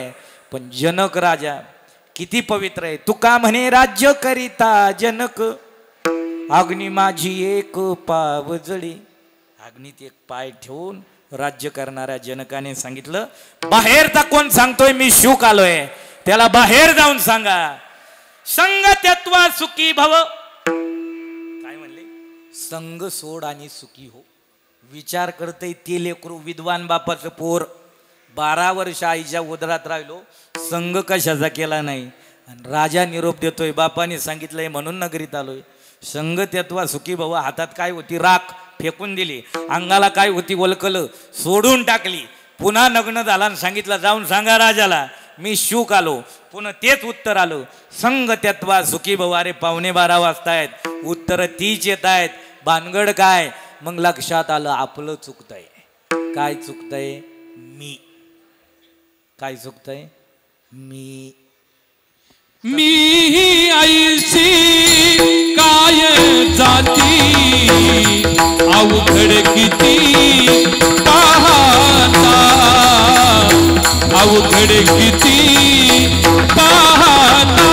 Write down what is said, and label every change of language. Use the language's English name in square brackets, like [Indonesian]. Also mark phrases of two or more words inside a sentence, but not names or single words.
[Marathi] पण जनक राजा किती पवित्र आहे. तुका म्हणे राज्य करिता जनक, अग्नी माझी एक पाव जळी. अग्नीत एक पाय ठेवून राज्य करणाऱ्या जनकाने सांगितलं, बाहेरचा कोण सांगतोय मी शूक आलोय, त्याला बाहेर जाऊन सांगा. [Sanskrit] संग त्यक्त्वा सुखी भव. [Marathi] काय म्हणले? संग सोड आणि सुखी हो. विचार करतय ते लेकरू, विद्वान बापाचं पोर. 12 वर्ष आईच्या उदरात राहिलो, संग कशाचा केला नाही. आणि राजा निरोप देतोय, बापाने सांगितलंय म्हणून नगरीत आलोय. [Sanskrit] संग त्यक्त्वा सुखी भव. [Marathi] हातात काय होती? राख फेकून दिली. अंगाला काय होती? वलकल सोडून टाकली. पुन्हा नग्न झाला आणि सांगितलं, जाऊन सांगा राजाला मी शूक आलो. पुन्हा तेच उत्तर आलं, [Sanskrit] संग त्यक्त्वा सुखी भव. [Marathi] अरे 11:15 वाजतायत, उत्तर तीच येत आहेत. भानगड काय? मग लक्षात आलं आपलं चुकतंय. काय चुकतंय? मी. काय चुकतंय? मी. मी ऐशी काय जाती अवघड किती पाहता, अवघड किती पाहता.